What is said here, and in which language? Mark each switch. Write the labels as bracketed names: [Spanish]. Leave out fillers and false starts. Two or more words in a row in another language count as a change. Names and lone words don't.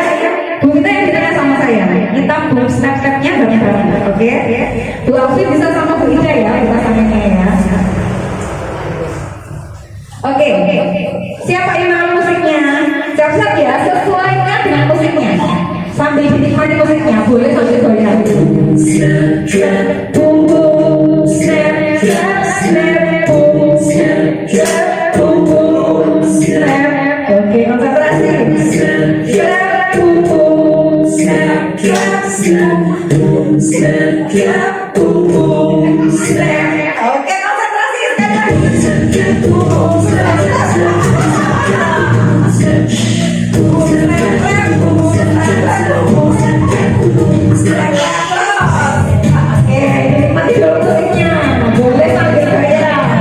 [Indonesian] Bu Mita yang ditanya sama saya. Kita belum snap-snapnya bareng-bareng, oke? Bu Alfi bisa sama Bu Ida ya, pasangannya ya. Oke, siapa yang mau musiknya? Siap-siap ya, sesuaikan dengan musiknya. Sambil dinikmati musiknya, boleh sambil goyang. [English] Snap, boom, boom, snap, snap, boom, snap, boom, boom, snap. [Indonesian] Oke, konsentrasi. [English] Snap, boom, boom, snap, snap, boom, snap, boom, boom, snap. [Indonesian] Oke, konsentrasi sekali lagi. Oke, nikmati dulu musiknya. Boleh sambil gaya.